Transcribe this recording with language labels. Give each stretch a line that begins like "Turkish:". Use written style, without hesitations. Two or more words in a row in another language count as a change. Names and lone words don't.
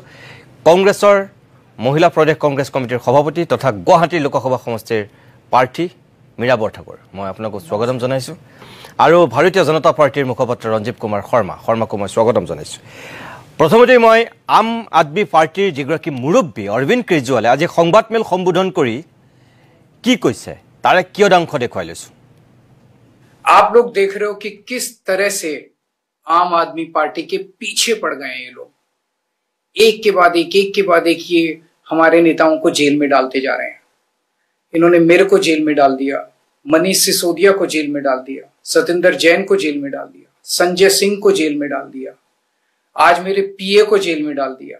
Assamese: কংগ্ৰেছৰ মহিলা প্ৰদেশ কংগ্ৰেছ কমিটিৰ সভাপতি তথা গুৱাহাটী লোকসভা সমষ্টিৰ প্ৰাৰ্থী মীৰা বৰঠাকুৰ মই আপোনাকো স্বাগতম জনাইছোঁ। আৰু ভাৰতীয় জনতা পাৰ্টিৰ মুখপাত্ৰ ৰঞ্জিত কুমাৰ শৰ্মাকো মই স্বাগতম জনাইছোঁ। প্ৰথমতে মই আম আদমি পাৰ্টিৰ যিগৰাকী মুৰব্বী অৰবিন্দ কেজৰিৱালে আজি সংবাদমেল সম্বোধন কৰি কি কৈছে তাৰে কিয়দাংশ দেখুৱাই লৈছোঁ।
Hindi: आप लोग देख रहे हो कि किस तरह से आम आदमी पार्टी के पीछे पड़ गए हैं ये लोग। एक के बाद एक ये हमारे नेताओं को जेल में डालते जा रहे हैं। इन्होंने मेरे को जेल में डाल दिया, मनीष सिसोदिया को जेल में डाल दिया, सतेंद्र जैन को जेल में डाल दिया, संजय सिंह को जेल में डाल दिया, आज मेरे पीए को जेल में डाल दिया।